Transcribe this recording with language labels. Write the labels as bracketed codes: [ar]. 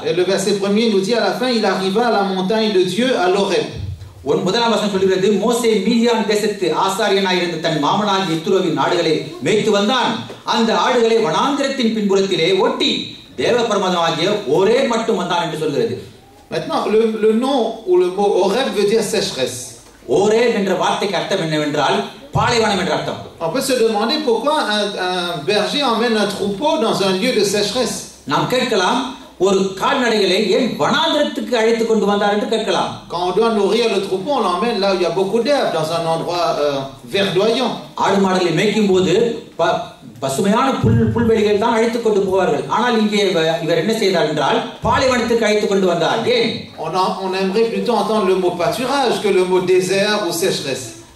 [fr] Et le verset 1er nous dit à la fin, il arriva à la montagne de Dieu à l'Horeb. [ta] முதலாம் வசனம் சொல்கிறது மோசே மீதியான தேசத்து ஆசாரியனாய் இருந்த தன் மாமனாகிய எத்ரோவின் ஆடுகளை மேய்த்து வந்தான். அந்த ஆடுகளை வனாந்திரத்தின் பின்புறத்திலே ஓட்டி தேவ பரமதமாகிய ஒரே மட்டும் வந்தான் என்று சொல்கிறது. [fr] Maintenant, le nom ou le mot Horeb veut dire sécheresse. [ta] Horeb என்ற வார்த்தைக்கு அர்த்தம் என்னவென்றால் பாலைவனம் என்ற அர்த்தம். [fr] On peut se demander pourquoi un berger emmène un troupeau dans un lieu de sécheresse. [ta] நாம் கேட்கலாம் ஒரு கால்நடைகளை ஏன் வனாந்திரத்துக்கு அழைத்து கொண்டு வந்தார் என்று கேட்கலாம். [fr] Quand on doit nourrir le troupeau, on l'emmène là où il y a beaucoup d'herbe, dans un endroit verdoyant. [ta] ஆடு மாடுகளை மேய்க்கும் போது பசுமையான புல்வெளிகள் தான் அழைத்து கொண்டு போவார்கள். ஆனால் இங்கே இவர் என்ன செய்தார் என்றால் பாலைவனத்துக்கு அழைத்து கொண்டு வந்தார். ஏன்? [fr] On aimerait plutôt entendre le mot pâturage que le mot désert ou sécheresse.